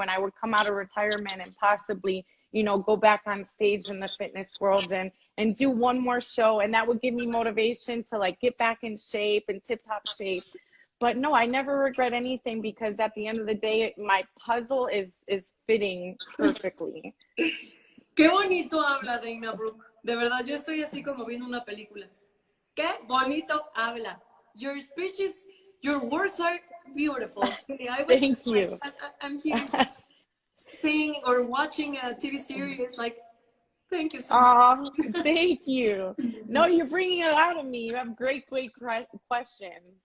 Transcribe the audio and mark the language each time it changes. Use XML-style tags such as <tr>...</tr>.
<en>And I would come out of retirement and possibly, you know, go back on stage in the fitness world and do one more show. And that would give me motivation to like get back in shape and tip top shape. But no, I never regret anything because at the end of the day, my puzzle is fitting perfectly.</en> <es>Qué bonito habla Dana Brooke. De verdad, yo estoy así como viendo una película. Qué bonito habla.</es> <en>Your speeches, your words are beautiful. Thank you. I'm here seeing or watching a TV series like, thank you so much. Thank you. No, you're bringing it out of me. You have great questions.</en>